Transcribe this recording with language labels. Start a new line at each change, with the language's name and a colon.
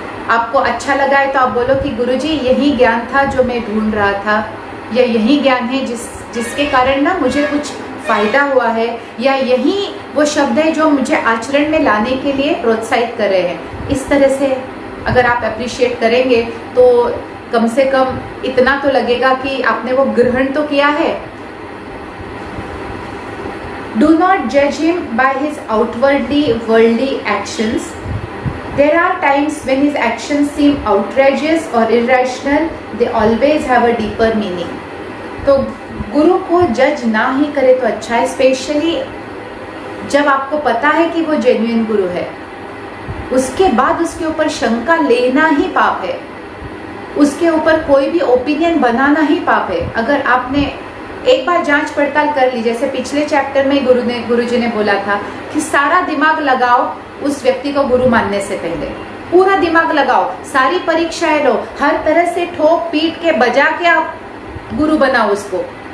Hindi: आपको अच्छा लगा है तो आप बोलो कि गुरुजी यही ज्ञान था जो मैं ढूंढ रहा था, या यही ज्ञान है जिसके कारण ना मुझे कुछ फायदा हुआ है, या यही वो शब्द है जो मुझे आचरण में लाने के लिए प्रोत्साहित कर रहे हैं। इस तरह से अगर आप अप्रिशिएट करेंगे तो कम से कम इतना तो लगेगा कि आपने वो ग्रहण तो किया है।
English: Do not judge him by his outwardly worldly actions. There are times when his actions seem outrageous or irrational. They always have a deeper meaning.
Hindi: तो गुरु को जज ना ही करे तो अच्छा है, स्पेशली जब आपको पता है कि वो जेन्युइन गुरु है। उसके बाद उसके ऊपर शंका लेना ही पाप है, उसके ऊपर कोई भी ओपिनियन बनाना ही पाप है। अगर आपने एक बार जांच पड़ताल कर ली, जैसे पिछले चैप्टर में गुरुजी ने बोला था कि सारा दिमाग लगाओ उस व्यक्ति को गुरु मानने से पहले, पूरा दिमाग लगाओ, सारी परीक्षाएं लो, हर तरह से ठोक पीट के बजा के आप गुरु बनाओ उसको।